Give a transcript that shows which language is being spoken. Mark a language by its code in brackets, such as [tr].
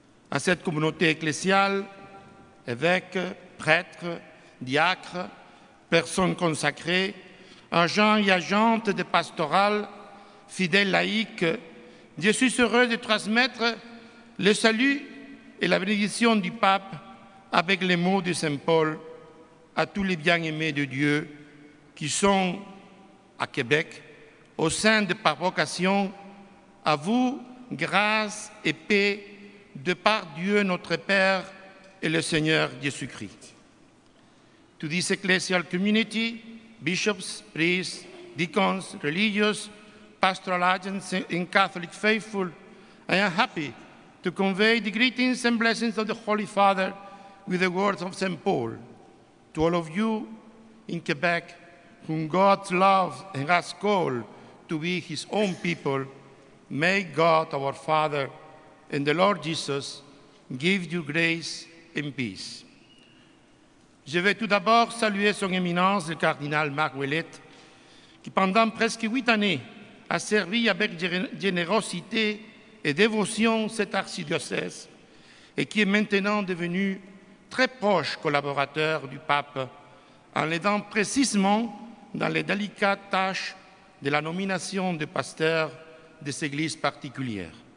[fr] À cette communauté ecclésiale, évêques, prêtres, diacres, personnes consacrées, agents et agentes de pastoral, fidèles laïcs, je suis heureux de transmettre le salut et la bénédiction du pape avec les mots de Saint Paul à tous les bien-aimés de Dieu qui sont à Québec, au sein de par vocation, à vous, grâce et paix de par Dieu notre Père et le Seigneur Jésus-Christ. [en] To this ecclesial community, bishops, priests, deacons, religious, pastoral agents, and Catholic faithful, I am happy to convey the greetings and blessings of the Holy Father with the words of St. Paul. To all of you in Quebec, whom God loves and has called to be his own people, may God our Father and the Lord Jesus give you grace and peace. [fr] Je vais tout d'abord saluer son éminence, le cardinal Marc Ouellette, qui pendant presque 8 années a servi avec générosité et dévotion cet archidiocèse et qui est maintenant devenu très proche collaborateur du pape en l'aidant précisément dans les délicates tâches de la nomination de pasteurs des églises particulières.